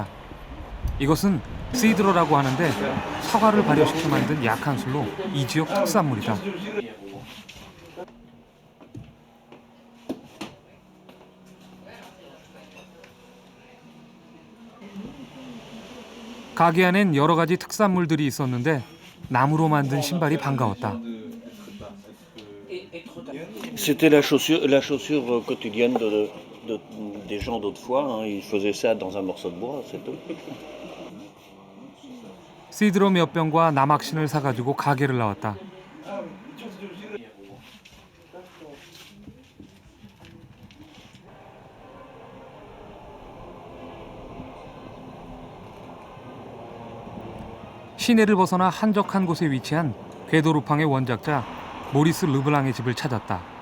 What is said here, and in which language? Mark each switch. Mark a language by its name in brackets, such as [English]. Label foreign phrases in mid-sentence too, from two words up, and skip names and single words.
[Korean] 이것은 시드러라고 하는데 사과를 발효시켜 만든 약한 술로 이 지역 특산물이다. 가게 안엔 여러 가지 특산물들이 있었는데 나무로 만든 신발이 반가웠다. [French] C'était la chaussure quotidienne des gens d'autrefois. Hein. Ils faisaient ça dans un morceau de bois, c'est tout. [Korean] 시드러 몇 병과 남학신을 사가지고 가게를 나왔다. 시내를 벗어나 한적한 곳에 위치한 궤도 루팡의 원작자 모리스 르블랑의 집을 찾았다.